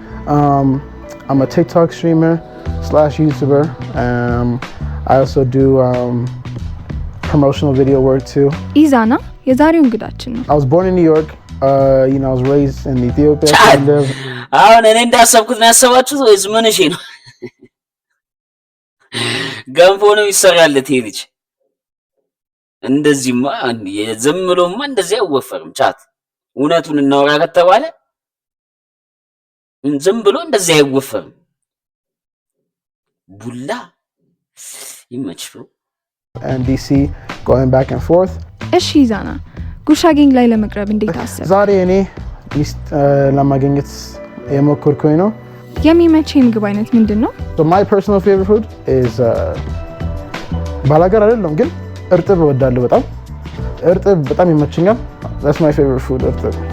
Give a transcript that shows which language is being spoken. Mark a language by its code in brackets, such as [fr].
[en] I'm a TikTok streamer / YouTuber. I also do promotional video work too. [am] ኢዛና የዛሬው እንግዳችን ነው። [en] I was born in New York. I was raised in Ethiopia. [am] አሁን እኔ እንዳሰብኩት ነው ያሰባችሁት ወይስ ምን? እሺ ነው ገንፎ ነው ይሰራለት ይሄ ልጅ። እንደዚህማ ዝም ብሎማ እንደዚህ አይወፈርም። ቻት እውነቱን እናወራ ከተባለ ዝም ብሎ እንደዚህ አይወፈርም። ቡላ ይመችው [en] and DC going back and forth. [am] እሺ ኢዛና ጉርሻ ጌንግ ላይ ለመቅረብ እንዴት አሰብክ? ዛሬ እኔ ሚስት ለማግኘት የሞከርኩኝ ነው። የሚመችህ የምግብ አይነት ምንድነው? [en] So my personal favorite food is [am] ባላገር አይደለም ግን እርጥብ እወዳለሁ በጣም። እርጥብ በጣም ይመችኛል። [en] That's my favorite food [am] እርጥብ።